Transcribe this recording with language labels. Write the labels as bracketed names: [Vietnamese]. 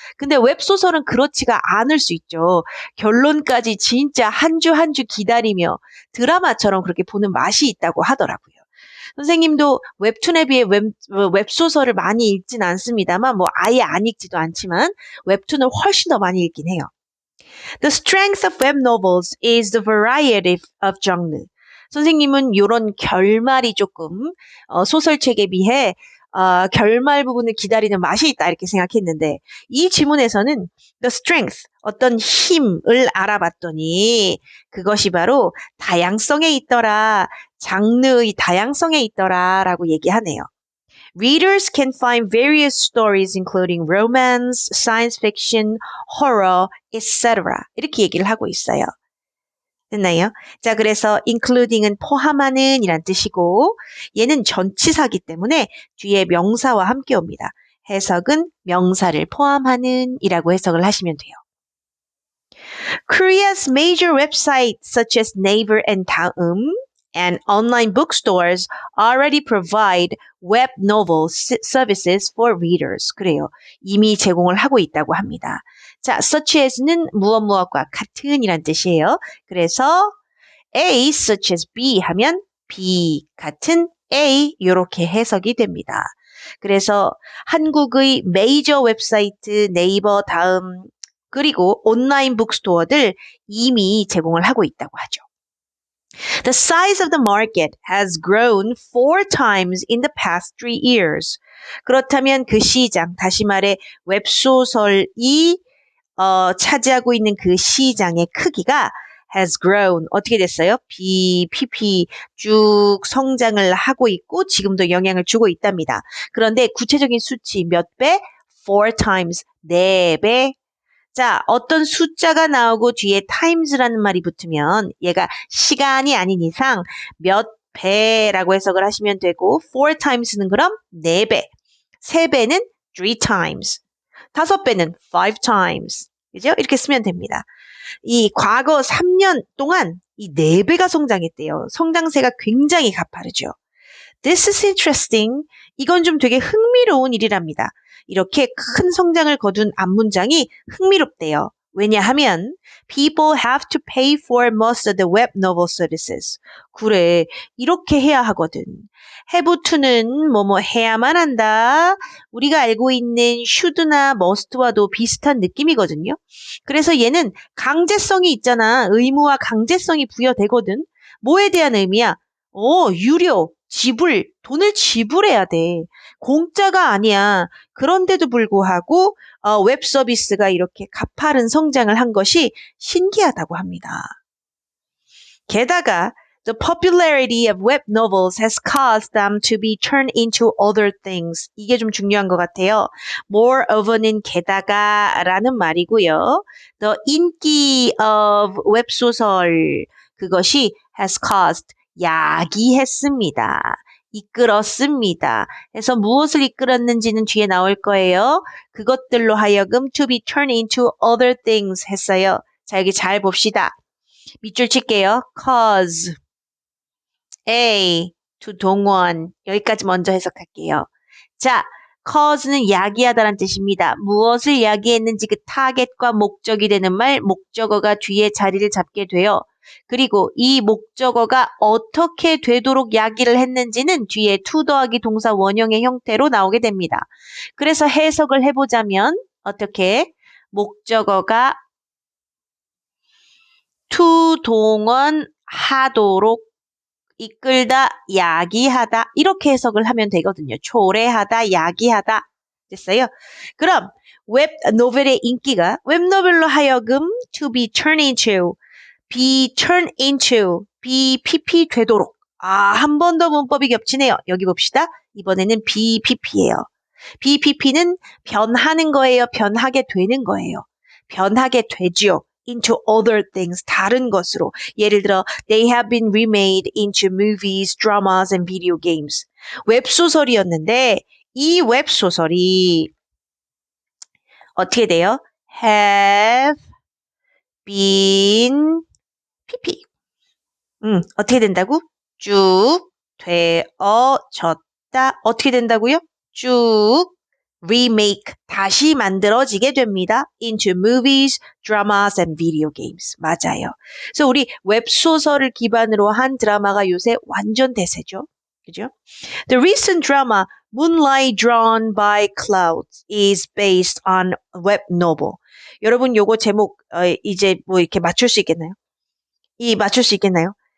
[Korean] 근데 웹소설은 그렇지가 않을 수 있죠. 결론까지 진짜 한 주 한 주 기다리며 드라마처럼 그렇게 보는 맛이 있다고 하더라고요. 선생님도 웹툰에 비해 웹소설을 많이 읽진 않습니다만 뭐 아예 안 읽지도 않지만 웹툰을 훨씬 더 많이 읽긴 해요. [English] The strength of web novels is the variety of genre. [Korean] 선생님은 이런 결말이 조금 소설책에 비해 결말 부분을 기다리는 맛이 있다 이렇게 생각했는데 이 지문에서는 [English] the strength, [Korean] 어떤 힘을 알아봤더니 그것이 바로 다양성에 있더라, 장르의 다양성에 있더라 라고 얘기하네요. [English] Readers can find various stories including romance, science fiction, horror, etc. [Korean] 이렇게 얘기를 하고 있어요. 됐나요? 자, 그래서 including은 포함하는 이란 뜻이고 얘는 전치사기 때문에 뒤에 명사와 함께 옵니다. 해석은 명사를 포함하는 이라고 해석을 하시면 돼요. [English] Korea's major websites such as Naver and Daum and online bookstores already provide web novel services for readers. [Korean] 그래요. 이미 제공을 하고 있다고 합니다. 자, such as는 무엇과 같은 이란 뜻이에요. 그래서 A such as B 하면 B 같은 A 이렇게 해석이 됩니다. 그래서 한국의 메이저 웹사이트 네이버 다음 그리고 온라인 북스토어들 이미 제공을 하고 있다고 하죠. [English] The size of the market has grown 4 times in the past 3 years. [Korean] 그렇다면 그 시장, 다시 말해 웹소설이 차지하고 있는 그 시장의 크기가 [English] has grown. [Korean] 어떻게 됐어요? BPP 쭉 성장을 하고 있고 지금도 영향을 주고 있답니다. 그런데 구체적인 수치 몇 배? [English] 4 times, 4배. [Korean] 자, 어떤 숫자가 나오고 뒤에 times라는 말이 붙으면 얘가 시간이 아닌 이상 몇 배라고 해석을 하시면 되고 4 times는 그럼 4배, 3배는 3 times, 5배는 5 times. 그죠? 이렇게 쓰면 됩니다. 이 과거 3년 동안 이 4배가 성장했대요. 성장세가 굉장히 가파르죠. [English] This is interesting. [Korean] 이건 좀 되게 흥미로운 일이랍니다. 이렇게 큰 성장을 거둔 앞문장이 흥미롭대요. 왜냐하면 [English] people have to pay for most of the web novel services. [Korean] 그래, 이렇게 해야 하거든. have to는 뭐뭐 해야만 한다. 우리가 알고 있는 should나 must와도 비슷한 느낌이거든요. 그래서 얘는 강제성이 있잖아. 의무와 강제성이 부여되거든. 뭐에 대한 의미야? 유료, 지불, 돈을 지불해야 돼. 공짜가 아니야. 그런데도 불구하고 웹 서비스가 이렇게 가파른 성장을 한 것이 신기하다고 합니다. 게다가 [English] The popularity of web novels has caused them to be turned into other things. [Korean] 이게 좀 중요한 것 같아요. Moreover는 게다가라는 말이고요. The 인기 of 웹소설 그것이 [English] has caused [Korean] 야기했습니다. 이끌었습니다. 그래서 무엇을 이끌었는지는 뒤에 나올 거예요. 그것들로 하여금 [English] to be turned into other things [Korean] 했어요. 자, 여기 잘 봅시다. 밑줄 칠게요. [English] cause A, to 동원. [Korean] 여기까지 먼저 해석할게요. 자, cause는 야기하다란 뜻입니다. 무엇을 야기했는지 그 타겟과 목적이 되는 말, 목적어가 뒤에 자리를 잡게 돼요. 그리고 이 목적어가 어떻게 되도록 야기를 했는지는 뒤에 to 더하기 동사 원형의 형태로 나오게 됩니다. 그래서 해석을 해보자면 어떻게? 목적어가 to 동원하도록 이끌다, 야기하다 이렇게 해석을 하면 되거든요. 초래하다, 야기하다 됐어요. 그럼 웹 노벨의 인기가 웹 노벨로 하여금 [English] to be turned into, [Korean] be turned into, be pp 되도록. 한 번 더 문법이 겹치네요. 여기 봅시다. 이번에는 BPP예요. BPP는 변하는 거예요. 변하게 되는 거예요. 변하게 되죠. [English] into other things, [Korean] 다른 것으로. 예를 들어, [English] they have been remade into movies, dramas, and video games. [Korean] 웹소설이었는데, 이 웹소설이 어떻게 돼요? [English] have been pp. [Korean] 어떻게 된다고? 쭉 되어졌다. 어떻게 된다고요? 쭉 remake, 다시 만들어지게 됩니다. [English] into movies, dramas, and video games. [Korean] 맞아요. 그래서 우리 웹소설을 기반으로 한 드라마가 요새 완전 대세죠. 그죠? [English] The recent drama Moonlight Drawn by Clouds is based on web novel. [Korean] 여러분 요거 제목 이제 뭐 이렇게 맞출 수 있겠나요? 맞출 수 있겠나요?